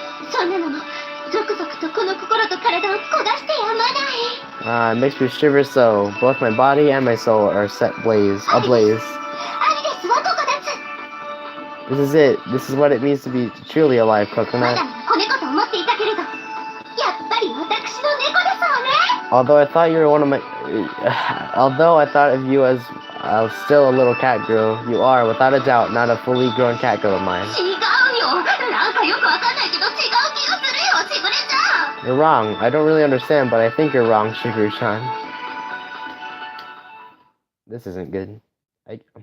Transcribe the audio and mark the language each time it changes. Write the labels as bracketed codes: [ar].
[ja] そんなのもゾクゾクとこの心と体を焦がしてやまない。 [en] It makes me shiver so. Both my body and my soul are ablaze. [ja] アリですわ、ココナッツ。 [en] This is it. This is what it means to be truly alive, [ja] ま [en] Coconut. [ja] だ子猫と思っていたけれどやっぱり私の猫ですわね。 [en] Although I thought you were one of my, although I thought of you as still a little cat girl, you are without a doubt not a fully grown cat girl of mine. [ja] 違うよ。なんかよくわかんないけど違う気がするよ、しぐれちゃん。 [en] You're wrong. I don't really understand, but I think you're wrong, Shigeru-chan. This isn't good. Right.